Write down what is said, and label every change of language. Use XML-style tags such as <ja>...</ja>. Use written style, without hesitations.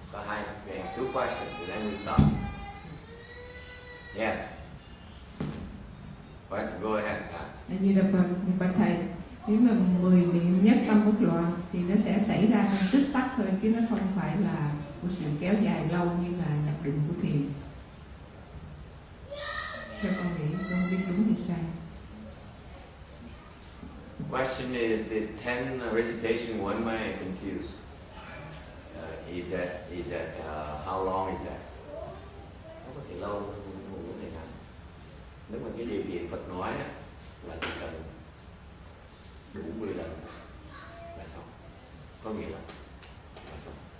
<en>We have two questions and then we stop. Yes. First, go ahead.</en> <vi>Như là phần thầy, nếu mà 10 niệm nhất tâm bất loạn thì nó sẽ xảy ra trong tích tắc thôi, chứ nó không phải là một sự kéo dài lâu như là nhập định của thiền. Theo con nghĩ, con không biết đúng hay sai.</vi> <en>The question is, did 10 recitation one may confuse? Is that how long is that?</en> <vi>Nó có thể lâu, không có thể ngắn. Nếu mà cái điều kiện Phật nói là chỉ cần đủ 10 lần là xong. Có nghĩa là xong.</vi>